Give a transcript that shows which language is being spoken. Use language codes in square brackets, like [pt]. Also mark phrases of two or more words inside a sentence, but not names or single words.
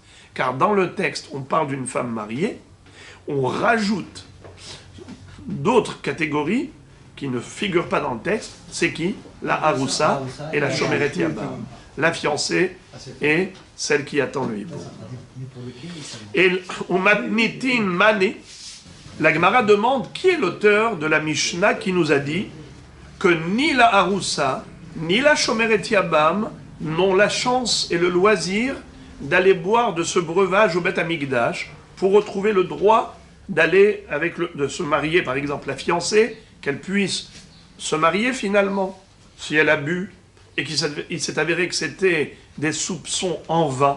[fr] Car dans le texte, on parle d'une femme mariée, on rajoute d'autres catégories qui ne figurent pas dans le texte. C'est qui? La Haroussa et la [he] שומרת יבם. [fr] La fiancée et celle qui attend le hibou. Et au [arc] מתניתין מני, [fr] la Gemara demande qui est l'auteur de la Mishnah qui nous a dit que ni la Haroussa, ni la [he] שומרת יבם [fr] n'ont la chance et le loisir d'aller boire de ce breuvage au [he] בית המקדש [fr] pour retrouver le droit d'aller de se marier, par exemple la fiancée, qu'elle puisse se marier finalement, si elle a bu, et qu'il s'est avéré que c'était des soupçons en vain.